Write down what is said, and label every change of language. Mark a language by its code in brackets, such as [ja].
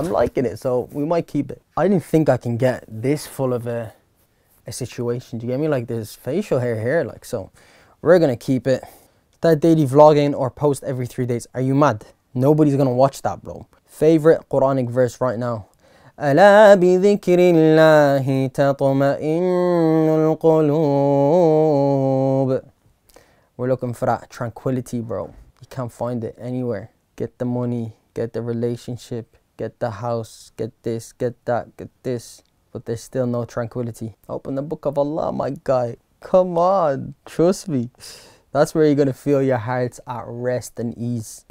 [en] I'm liking it, so we might keep it. I didn't think I can get this full of a situation. Do you get me? Like, there's facial hair here, like, so we're gonna keep it. That daily vlogging or post every 3 days. Are you mad? Nobody's gonna watch that, bro. Favorite Quranic verse right now. [ar] ألا بذكر الله تطمئن القلوب. [en] We're looking for that tranquility, bro. You can't find it anywhere. Get the money, get the relationship, get the house, get this, get that, get this. But there's still no tranquility. Open the book of Allah, my guy. Come on, trust me. That's where you're going to feel your heart's at rest and ease.